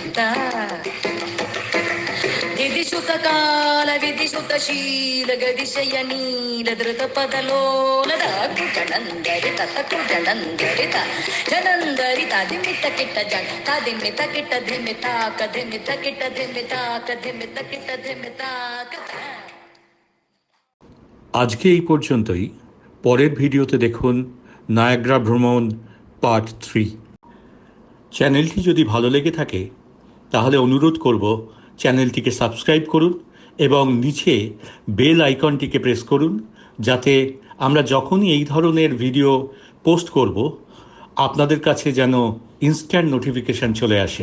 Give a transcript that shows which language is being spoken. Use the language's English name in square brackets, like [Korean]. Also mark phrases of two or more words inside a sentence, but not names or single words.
[Kannada] ದಿದಿಸುತ ಕಾಲ ವಿಧಿಸುತ ಶೀಲ ಗದಿಶಯ ನೀಲ ಧೃತ ಪದಲೋಲದ ಜಣಂದರಿ ತತಕು ಜಣಂದರಿ ಜಣಂದರಿ ಧಿಮಿತ ಕಿಟ್ಟ ಜಣ ಧಿಮಿತ ಕಿಟ್ಟ ಧಿಮಿತಾಕ ಧಿಮಿತ ಕಿಟ್ಟ ಧಿಮಿತಾಕ ಧಿಮಿತ ಕಿಟ್ಟ ಧಿಮಿತಾಕ। [Bangla] আজকে এই পর্যন্তই। পরের ভিডিওতে দেখুন নায়াগ্রা ভ্রমণ পার্ট 3। চ্যানেলটি যদি ভালো লেগে থাকে তাহলে অনুরোধ করব চ্যানেলটিকে সাবস্ক্রাইব করুন এবং নিচে [English] bell iconটিকে [Bangla] প্রেস করুন, যাতে আমরা যখনই এই ধরনের ভিডিও পোস্ট করব আপনাদের কাছে যেন [English] instant notification [Bangla] চলে আসে।